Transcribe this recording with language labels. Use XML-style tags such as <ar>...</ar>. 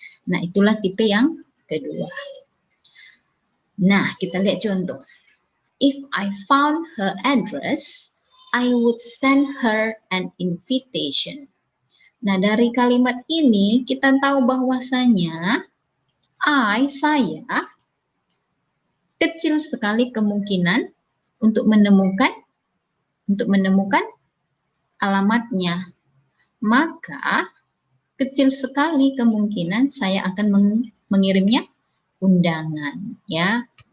<id>Nah, itulah tipe yang kedua. Nah, kita lihat contoh.</id> <en>If I found her address, I would send her an invitation.</en> <id>Nah, dari kalimat ini kita tahu bahwasanya saya kecil sekali kemungkinan untuk menemukan alamatnya. Maka kecil sekali kemungkinan saya akan mengirimnya undangan, ya.</id>